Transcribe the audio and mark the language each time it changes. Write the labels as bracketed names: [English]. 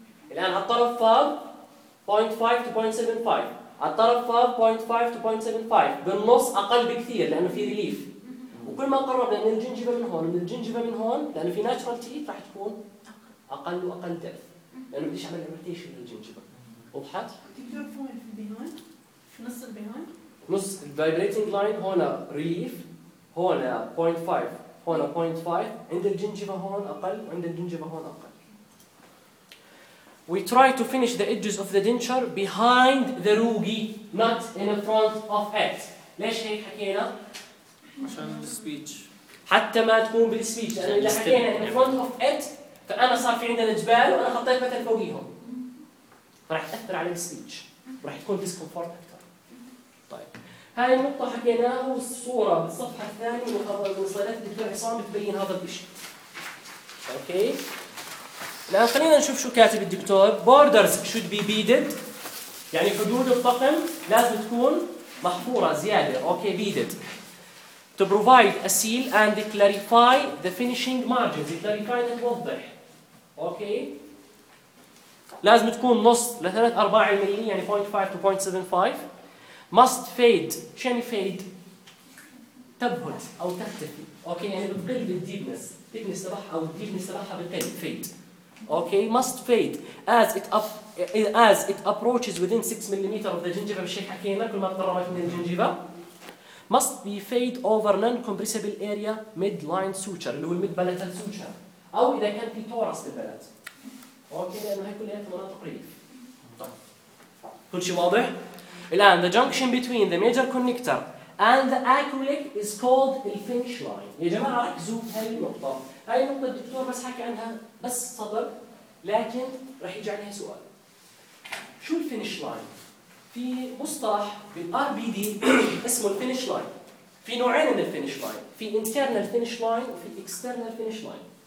[Arabic] الآن على الطرف فاض 0.5 to 0.75 الطرف 0.5 to 0.75 بالنص أقل بكثير لأنه في ريليف وكل ما قرب لأن الجنجيفا من هون من الجنجيفا من هون لأنه في ناتشرال تيث راح تكون أقل وأقل دف لأنه بديش عمل إيرتيشن للجنجيفا. وضحت؟ تقدر تفهم في البيهون في نص البيهون؟ نص الفايبريتنج لاين هون ريليف هون 0.5 هون 0.5 عند الجنجيفا هون أقل وعند الجنجيفا هون أقل. [English] We try to finish the edges of the denture behind the rugi, not in the front of it. [Arabic] ليش هيك حكينا؟ عشان السبيتش. حتى ما تكون بالسبيتش. أنا اللي حكينا [English] in front of it. [Arabic] فأنا صار في عندنا جبال وأنا خطيت متل فوقيهم. فراح تأثر على السبيتش. وراح يكون discomfort أكثر. طيب. هاي النقطة حكيناها والصورة بالصفحة الثانية وخبر وصلت دكتور عصام تبين هذا الشيء. [English] Okay. [Arabic] الآن خلينا نشوف شو كاتب الدكتور. [English] Borders should be beaded [Arabic] يعني حدود الطقم لازم تكون محفورة زيادة. [English] Okay, beaded to provide a seal and clarify the finishing margins. [Arabic] Clarify توضح. [English] Okay. [Arabic] لازم تكون نص لثلاث أرباع الملي يعني 0.5 to 0.75. [English] Must fade. [Arabic] شو يعني fade؟ تبهد أو تختفي. Okay, يعني بتقل بالديبنس ديبنس راح أو ديبنس راح بقل fade. [English] Okay, must fade as it approaches within 6 millimeter of the gingiva. [Arabic] بشيء حكينا كل ما تقربت من الجنجيفا. [English] Must be fade over non-compressible area midline suture. [Arabic] اللي هو mid-palatal suture. أو إذا كان في torus بالبلات. Okay, لأنه هاي كلها مناطق ريف. طيب. كل شيء واضح. [English] الآن the junction between the major connector and the acrylic is called the finish line. [Arabic] يا جماعة ركزوا في هاي النقطة. هاي النقطة الدكتور بس حكي عنها بس صدر لكن رح يجي عليها سؤال. شو الفينيش لاين؟ في مصطلح بالار بي دي اسمه الفينيش لاين. في نوعين من الفينيش لاين، في انترنال فينيش لاين وفي اكسترنال فينيش لاين.